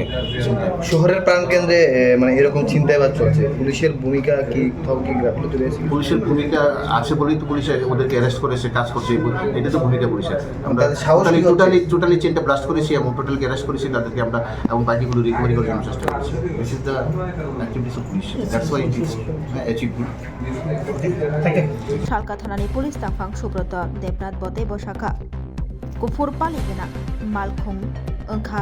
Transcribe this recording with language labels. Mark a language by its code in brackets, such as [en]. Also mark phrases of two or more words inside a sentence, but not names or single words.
[bn] শহরের প্রাণকেন্দ্রে মানে এরকম ছিনতাইবাজ চলছে, পুলিশের ভূমিকা কি গাফিলতি রয়েছে? পুলিশের ভূমিকা আছে বলেই তো পুলিশ ওদেরকে অ্যারেস্ট করেছে, কাজ করছে, এটা তো ভূমিকা পুলিশের। আমরা টোটালি চেনটা ব্লাস্ট করেছি এবং টোটালকে অ্যারেস্ট করেছি তাদেরকে আমরা, এবং বাকিগুলো রিকভারি করার জন্য চেষ্টা করেছি। [en] This is the activities of police, that's why it is achieved. [trp] শালকা থানাनि পুলিশ তাংফাং সুব্রত দেবনাथ बते बसाखा गुफुर पालिगोना मालखुं ओंखा